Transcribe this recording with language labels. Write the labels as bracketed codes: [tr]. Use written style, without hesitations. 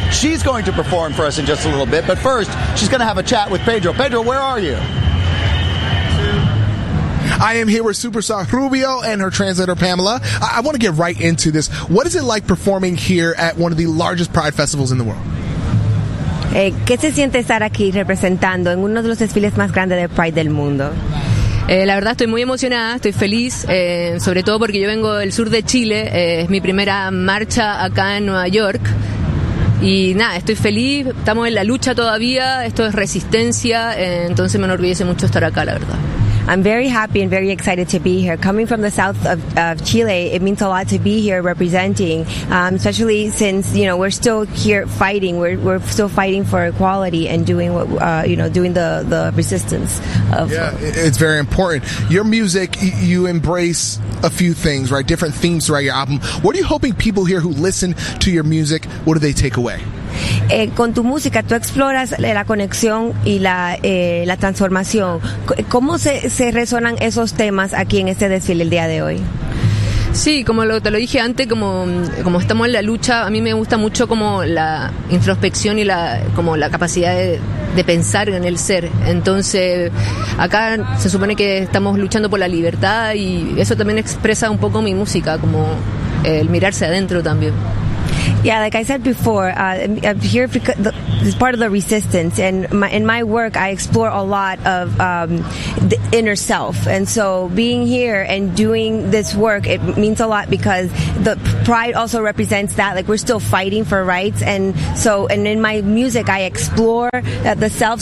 [en] She's going to perform for us in just a little bit. But first, she's going to have a chat with Pedro. Pedro, where are you? I am here with superstar Rubio and her translator, Pamela. I want to get right into this. What is it like performing here at one of the largest Pride festivals in the world? [es] ¿Qué se siente estar aquí representando en uno de los desfiles más grandes de Pride del mundo? La verdad, estoy muy emocionada, estoy feliz, sobre todo porque yo vengo del sur de Chile. Es mi primera marcha acá en Nueva York. Y nada, estoy feliz, estamos en la lucha todavía, esto es resistencia, entonces me enorgullece mucho estar acá, la verdad. [en] I'm very happy and very excited to be here. Coming from the south of Chile, it means a lot to be here representing, especially since, you know, we're still here fighting. We're still fighting for equality and doing what, you know, doing the resistance. It's very important. Your music, you embrace a few things, right? Different themes throughout your album. What are you hoping people here who listen to your music, what do they take away? [es] Con tu música, tú exploras la conexión y la transformación. ¿Cómo se resonan esos temas aquí en este desfile el día de hoy? Sí, como te lo dije antes, como estamos en la lucha, a mí me gusta mucho como la introspección y la capacidad de pensar en el ser. Entonces, acá se supone que estamos luchando por la libertad y eso también expresa un poco mi música, como el mirarse adentro también. [en] Yeah, like I said before, I'm here because it's part of the resistance, and in my work, I explore a lot of the inner self. And so, being here and doing this work, it means a lot because the pride also represents that. Like we're still fighting for rights, and in my music, I explore the self.